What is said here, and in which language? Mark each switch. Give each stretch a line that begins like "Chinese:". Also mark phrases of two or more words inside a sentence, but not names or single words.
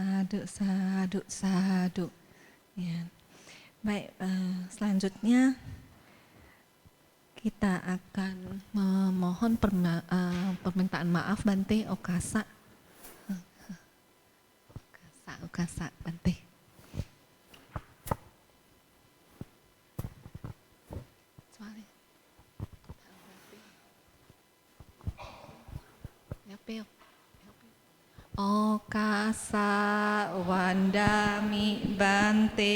Pali: sadu, sadu.
Indonesian: Ya. Baik, selanjutnya kita akan memohon permintaan maaf Bante Okasa.
Pali: Okasa Bante. Okasa Wandami Bante.